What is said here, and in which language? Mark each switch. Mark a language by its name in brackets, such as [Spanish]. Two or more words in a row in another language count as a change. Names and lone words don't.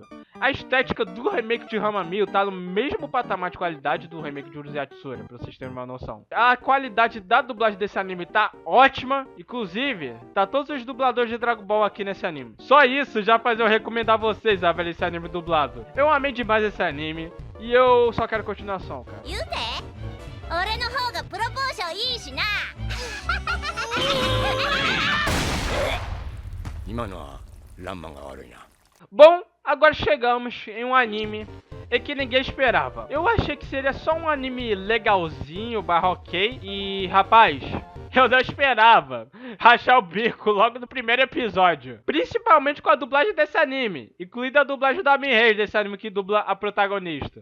[Portuguese] A estética do remake de Hamamill tá no mesmo patamar de qualidade do remake de Urusei Yatsura, pra vocês terem uma noção. A qualidade da dublagem desse anime tá ótima. Inclusive, tá todos os dubladores de Dragon Ball aqui nesse anime. Só isso já faz eu recomendar vocês a ver esse anime dublado. Eu amei demais esse anime e eu só quero continuação, cara. [Japanese] 俺の方がプロポーションいいしな今のはランマが悪いな。 [Portuguese] Bom, agora chegamos em um anime e que ninguém esperava. Eu achei que seria só um anime legalzinho, barra ok, e rapaz, eu não esperava rachar o bico logo no primeiro episódio. Principalmente com a dublagem desse anime, incluindo a dublagem da Ami desse anime que dubla a protagonista.